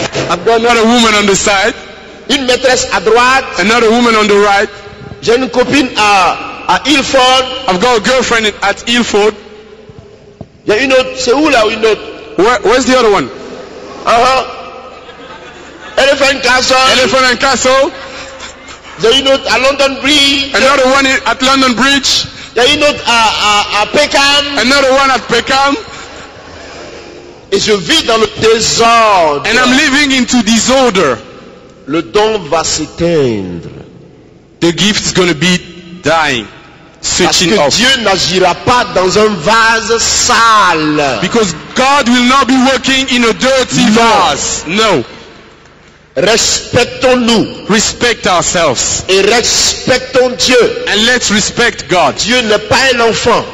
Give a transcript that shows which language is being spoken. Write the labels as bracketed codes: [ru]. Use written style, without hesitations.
[en] I've got another woman on the side, [fr] Une maîtresse à droite, [en] another woman on the right, [fr] j'ai une copine à Ilford, [en] I've got a girlfriend at Ilford. [fr] il y a une autre, c'est où là une autre? [en] Where's the other one? [fr] Elephant Castle, [en] Elephant and Castle, [fr] j'ai une autre à London Bridge, [en] another one at London Bridge, [fr] il y a une autre à Peckham, [en] another one at Peckham, [fr] et je vis dans le désordre. [en] and I'm living into disorder. [fr] Le don va s'éteindre. [en] The gift is going to be dying, [fr] Parce [en] switching [fr] que [en] off. [fr] Dieu n'agira pas dans un vase sale. [en] Because God will not be working in a dirty No. vase. No. [fr] Respectons-nous [en] Respect ourselves. [fr] et respectons Dieu. [en] And let's respect God. [fr] Dieu n'est pas un enfant.